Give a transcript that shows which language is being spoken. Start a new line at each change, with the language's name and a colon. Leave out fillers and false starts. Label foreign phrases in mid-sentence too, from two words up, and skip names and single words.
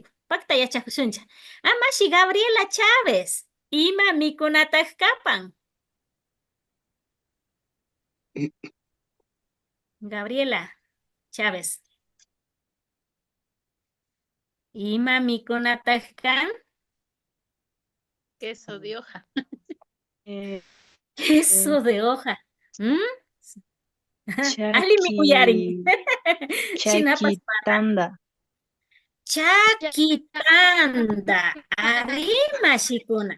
Quechua: Pakta yachakushuncha. Mashi Gabriela Chávez. Ima mikunataq kapan. Gabriela Chávez. Ima mikunataq kan?
Spanish: Queso de hoja. Queso de hoja.
Quechua: Ali mikuyari. Shinapas para. Chakitanda. Chakitanda. Ari mashikuna.